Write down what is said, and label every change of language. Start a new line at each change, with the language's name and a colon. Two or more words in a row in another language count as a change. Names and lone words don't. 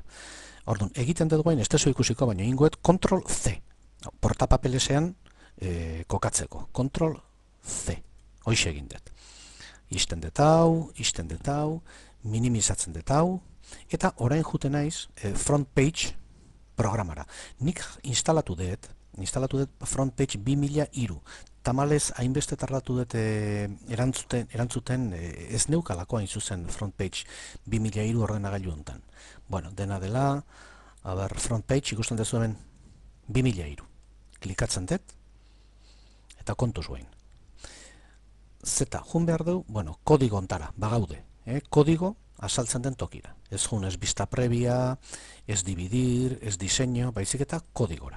Basque: Orduan, egiten dut guain, ez dezu ikusiko, baina ingoet Ctrl C. Portapapelesean kokatzeko. Ctrl C. Hoixe egin dut. Isten dut hau, minimizatzen dut hau, eta orain juten naiz front page programara. Nik instalatu dut front page 2003. Tamalez, hainbeste tardatu dut erantzuten ez neukalako hain zuzen front page 2003 ordenagailu hontan. Bueno, dena dela, front page ikusten dezu hemen 2003. Klikatzen dut, eta kontuz guain. Zeta, jun behar du, kodigo ontara, bagaude. Kodigo asaltzen den tokira. Ez jun, ez
Spanish: vista previa,
Basque: ez dividir, ez diseño, baizik eta kodigora.